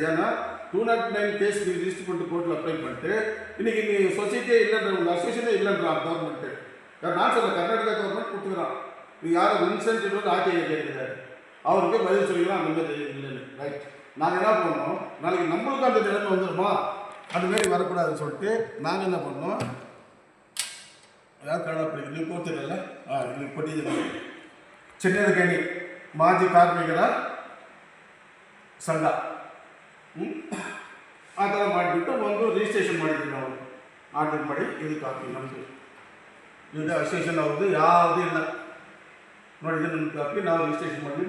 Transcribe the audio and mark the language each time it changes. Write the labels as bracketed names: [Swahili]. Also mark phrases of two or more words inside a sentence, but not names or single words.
[Tamil] ஏன்னா 209 [English] case register [Tamil] பண்ணிட்டு கோர்ட்டில் அப்ளை பண்ணிட்டு இன்றைக்கி நீ சொசைட்டியே இல்லைன்ற, உங்கள் அசோசியேஷனே இல்லைன்றான் கவர்மெண்ட்டு. நான் சொல்ல கர்நாடகா கவர்மெண்ட் கொடுத்துக்கிறான். இது யாரும் வின்சென்ட் ஆர்டிஐ கேட்குறாரு, அவருக்கு பதில் சொல்லிக்கலாம் அந்த மாதிரி இல்லைன்னு. ரைட், நாங்கள் என்ன பண்ணோம், நாளைக்கு நம்மளுக்கு அந்த நிலைமை வந்துடுமா, அதுமாரி வரக்கூடாதுன்னு சொல்லிட்டு நாங்கள் என்ன பண்ணோம், [Kannada] ಯಾರು ಕನ್ನಡ ಪಡಿಗೆ ನೀವು ಕೂತಿರಲ್ಲ, ನೀವು ಕೊಟ್ಟಿದ್ದೀರ ಚಿನ್ನದಗಣಿ ಮಾಜಿ ಕಾರ್ಮಿಕರ ಸಂಘ ಆ ಥರ ಮಾಡಿಬಿಟ್ಟು ಒಂದು ರಿಜಿಸ್ಟ್ರೇಷನ್ ಮಾಡಿದ್ವಿ ನಾವು. ಆರ್ಡರ್ ಮಾಡಿ ಇದು ಕಾಪಿ ನಮ್ಮದು, ಇದು ಅಸೋಸಿಯೇಷನ್ ಅವ್ರದ್ದು ಯಾವುದೂ ಇಲ್ಲ ನೋಡಿದ್ರೆ ನಮ್ಮ ಕಾಪಿ ನಾವು ರಿಜಿಸ್ಟ್ರೇಷನ್ ಮಾಡಿದ್ವಿ.